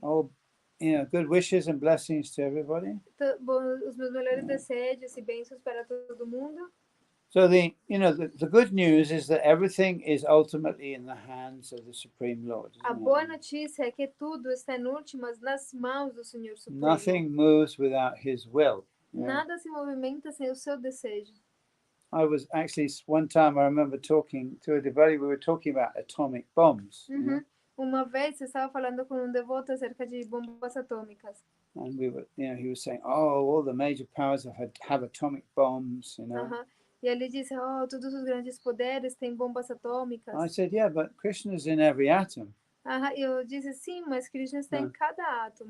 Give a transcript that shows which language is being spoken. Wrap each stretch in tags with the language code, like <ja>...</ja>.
<en>Oh, good wishes and blessings to everybody.</en> <pt>Os meus melhores desejos e bênçãos para todo mundo.</pt> <en>So the good news is that everything is ultimately in the hands of the Supreme Lord.</en> <pt>A boa notícia é que tudo está em últimas nas mãos do Senhor Supremo.</pt> <en>Nothing moves without His will.</en> <pt>Nada se movimenta sem o seu desejo.</pt> <en>I was actually, one time I remember talking to a devotee, we were talking about atomic bombs.</en> <pt>Uma vez eu estava falando com devoto acerca de bombas atômicas.</pt> <en>And we were, he was saying, oh, all the major powers have atomic bombs,</en> <pt>E ele disse, todos os grandes poderes têm bombas atômicas.</pt> <en>I said, yeah, but Krishna's in every atom.</en> <pt>Eu disse, sim, mas Krishna está em cada átomo.</pt>